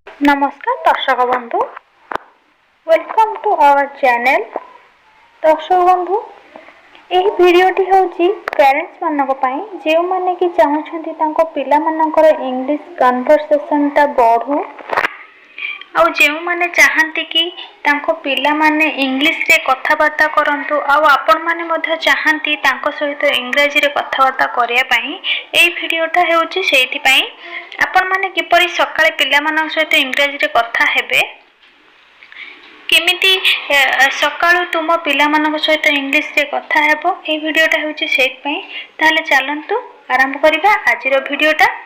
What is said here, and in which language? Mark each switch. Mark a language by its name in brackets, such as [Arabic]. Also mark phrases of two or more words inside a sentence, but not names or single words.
[Odia] ନମସ୍କାର ଦର୍ଶକ ବନ୍ଧୁ, [English] Welcome to our channel. [Odia] ଦର୍ଶକ ବନ୍ଧୁ, ଏହି ଭିଡିଓଟି ହେଉଛି ପେରେଣ୍ଟସ ମାନଙ୍କ ପାଇଁ ଯେ ମାନେ କି ଚାହୁଁଛନ୍ତି ତାଙ୍କ ପିଲା ମାନଙ୍କର [English] English conversation [Odia] ଟା ବଢ଼ୁ ଆଉ ଯେ ମାନେ ଚାହାଁନ୍ତି କି ତାଙ୍କ ପିଲା ମାନେ ଇଂଲିଶ ରେ କଥାବାର୍ତ୍ତା କରନ୍ତୁ ଆଉ ଆପଣ ମାନେ ମଧ୍ୟ ଚାହାଁନ୍ତି ତାଙ୍କ ସହିତ ଇଂରାଜୀ ରେ କଥାବାର୍ତ୍ତା କରିବା ପାଇଁ ଏହି ଭିଡିଓଟା ହେଉଛି ସେଥି ପାଇଁ ଆପଣ ମାନେ କିପରି ସକାଳେ ପିଲା ମାନଙ୍କ ସହିତ ଇଂରାଜୀ ରେ କଥା ହେବେ କେମିତି ସକାଳୁ ତୁମ ପିଲା ମାନଙ୍କ ସହିତ ଇଂଲିଶ ରେ କଥା ହେବା ଏହି ଭିଡିଓଟା ହେଉଛି ସେଥି ପାଇଁ ତାହାଲେ ଚାଲନ୍ତୁ ଆରମ୍ଭ କରିବା ଆଜିର ଭିଡିଓଟା।